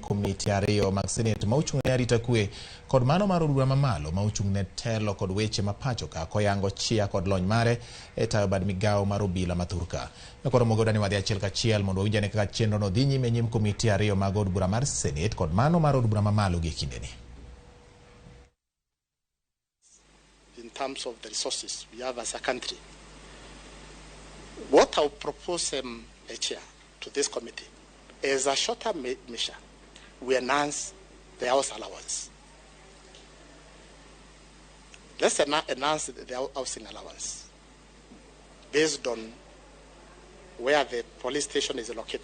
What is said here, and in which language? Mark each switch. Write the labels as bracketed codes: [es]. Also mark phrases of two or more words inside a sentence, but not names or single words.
[luo] komiti ariyo mag Senate mauchung'ne arita kwe kod mano mar od bura mamalo mauchung'ne telo kod weche mapacho ka koyango chia kod lony mare e tayo bad migawo mar obila mathurka. Koro mogoda ni wadhi achiel kachiel mondo winjane kaka chenro no dhi nyime nyim komiti ariyo mag od bura mar Senate kod mano mar od bura mamalo gi kindeni. [en] In terms of the resources we have as a country, what I would propose, Chair, to this committee is a shorter measure. We enhance the house allowance. Let's enhance the housing allowance based on where the police station is located.